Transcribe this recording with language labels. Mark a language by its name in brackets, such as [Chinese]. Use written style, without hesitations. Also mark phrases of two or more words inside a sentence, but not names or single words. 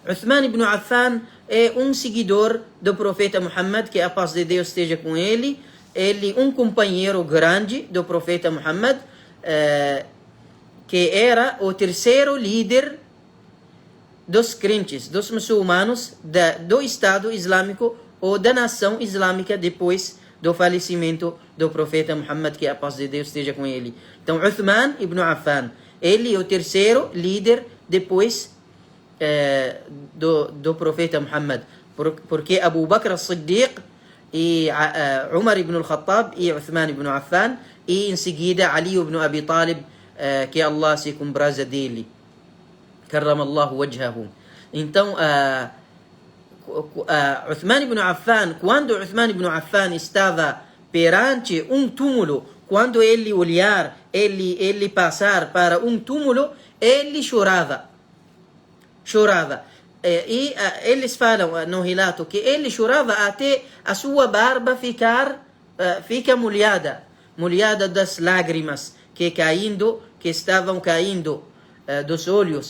[Portuguese] é um seguidor do profeta Muhammad, que a paz de Deus esteja com ele, um companheiro grande do profeta Muhammad, que era o terceiro líder dos crentes, dos muçulmanos, do Estado Islâmico ou da nação islâmica depois do falecimento do profeta Muhammad, que a paz de Deus esteja com ele. Então, Uthman ibn Affan, ele é o terceiro líder depois do profeta Muhammad, porque Abu Bakr as-Siddiq e Umar ibn al-Khattab e Uthman ibn Affan, e em seguida Ali ibn Abi Talib, que Allah se compraza dele, [Arabic] كرم الله وجهه. [Portuguese] Então, Uthman ibn Affan, quando Uthman ibn Affan estava perante um túmulo, quando ele olhar, ele passar para um túmulo, ele chorava. eles falam no relato que ele chorava até a sua barba fica molhada das lágrimas que estavam caindo dos olhos.